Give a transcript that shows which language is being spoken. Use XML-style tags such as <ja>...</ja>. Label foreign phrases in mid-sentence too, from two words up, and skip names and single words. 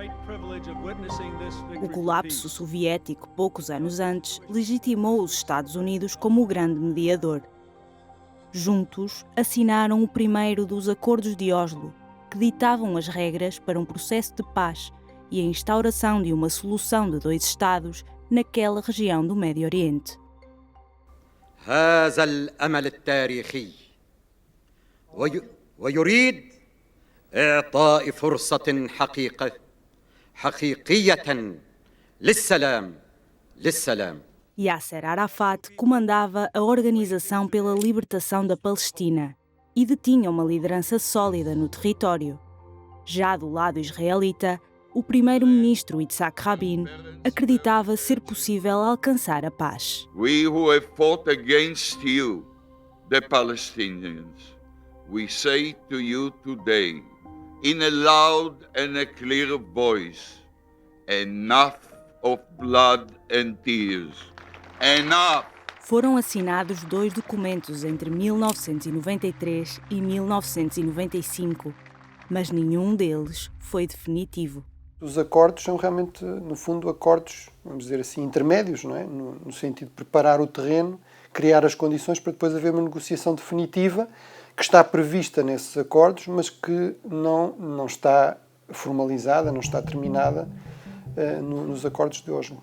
<pt>O colapso soviético, poucos anos antes, legitimou os Estados Unidos como o grande mediador. Juntos, assinaram o primeiro dos Acordos de Oslo, que ditavam as regras para um processo de paz e a instauração de uma solução de 2 Estados naquela região do Médio Oriente.</pt> <ar>هذا الأمل التاريخي ويريد إعطاء فرصة حقيقية للسلام.</ar> <pt>Yasser Arafat comandava a Organização pela Libertação da Palestina e detinha uma liderança sólida no território. Já do lado israelita, o primeiro-ministro Yitzhak Rabin acreditava ser possível alcançar a paz.</pt> <en>We who have fought against you, the Palestinians, we say to you today, in a loud and a clear voice, enough of blood and tears. Enough!</en> <pt>Foram assinados 2 documentos entre 1993 e 1995, mas nenhum deles foi definitivo. Os acordos são realmente, no fundo, acordos, vamos dizer assim, intermédios, não é? No sentido de preparar o terreno, criar as condições para depois haver uma negociação definitiva que está prevista nesses acordos, mas que não está formalizada, não está terminada nos acordos de Oslo.</pt>